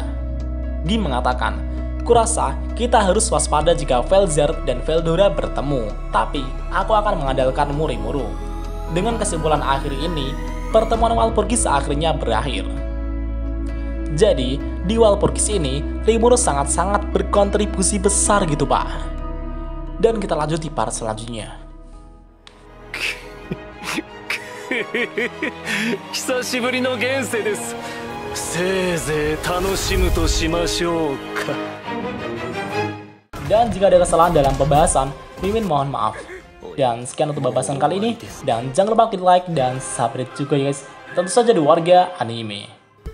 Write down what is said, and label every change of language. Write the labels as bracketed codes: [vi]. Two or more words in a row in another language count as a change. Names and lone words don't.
[id] Gi mengatakan, "Kurasa kita harus waspada jika Velzar dan Veldora bertemu, tapi aku akan mengandalkanmu, Rimuru." Dengan kesimpulan akhir ini, pertemuan Walpurgis akhirnya berakhir. Jadi, di Walpurgis ini, Rimuru sangat-sangat berkontribusi besar gitu Pak. Dan kita lanjut di part selanjutnya. [ja] 久しぶりの現世です。せいぜい楽しむとしましょうか。 [id] Dan jika ada kesalahan dalam pembahasan, Mimin mohon maaf. Dan sekian untuk pembahasan kali ini. Dan jangan lupa klik like dan subscribe juga ya guys. Tentu saja di Warga Anime.